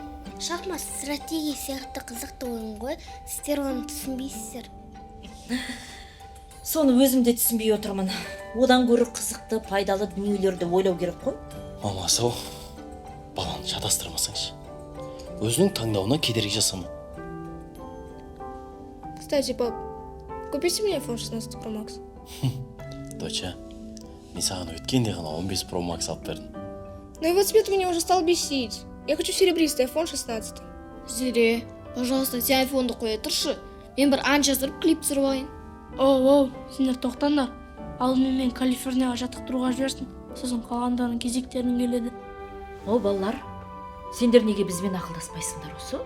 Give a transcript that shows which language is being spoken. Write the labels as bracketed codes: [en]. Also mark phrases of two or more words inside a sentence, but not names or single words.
[kk] Шахмат стратегия сияқты қызықты ойын ғой, сіздер оны түсінбейсіздер. Соны өзім де түсінбей отырмын. Одан көрі қызықты, пайдалы дүниелерді ойлау керек қой. Мамасы-ау, баланы шатастырмасаңшы. Өзінің таңдауына кедергі жасама. [ru] Кстати, пап, купите мне iPhone 16 Pro Max. [kk] Доча, мен саған өткенде ғана 15 Pro Max алып бердім. [ru] Но его цвет меня уже стал бесить. Я хочу серебристый iPhone 16. [kk] Зере, пожалуйста, сен айфонды қоя тұршы. Мен бір ән жаздырып, клип түсіріп алайын. Оу, сендер тоқтаңдар. Алдымен мен Калифорнияға жаттықтыруға жіберсін. Сосын қалғандарының кезектерін келеді. О, балалар, сендер неге бізбен ақылдаспайсыңдар осы?